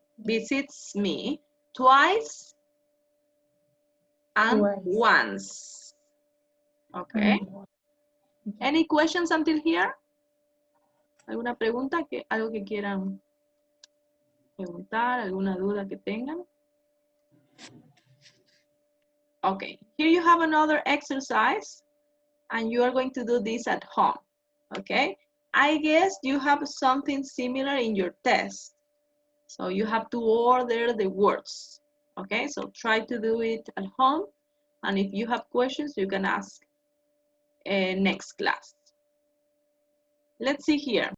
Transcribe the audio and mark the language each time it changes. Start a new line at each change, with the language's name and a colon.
English: Visits me twice and once. Okay. Any questions until here?
Spanish: ¿Alguna pregunta? ¿Algo que quieran preguntar? ¿Alguna duda que tengan?
English: Okay. Here you have another exercise and you are going to do this at home. Okay. I guess you have something similar in your test. So you have to order the words. Okay. So try to do it at home. And if you have questions, you can ask next class. Let's see here.